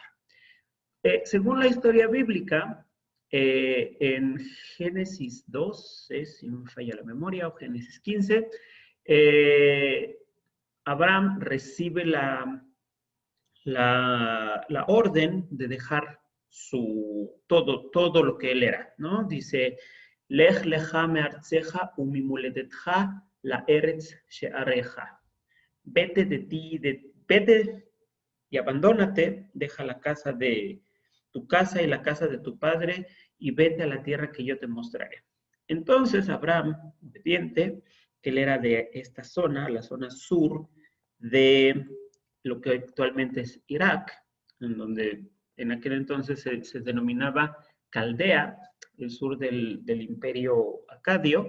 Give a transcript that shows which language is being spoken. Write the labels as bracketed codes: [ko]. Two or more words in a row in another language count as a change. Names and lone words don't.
[es] Según la historia bíblica, en Génesis 12, si no me falla la memoria, o Génesis 15, Abraham recibe la orden de dejar todo lo que él era, ¿no? Dice, [he] לך לך מארצך וממולדתך לארץ שאראך. [es] Vete de ti, vete y abandónate, deja la casa de tu casa y la casa de tu padre y vete a la tierra que yo te mostraré. Entonces Abraham, obediente, que él era de esta zona, la zona sur de lo que actualmente es Irak, en donde en aquel entonces se denominaba Caldea, el sur del imperio acadio.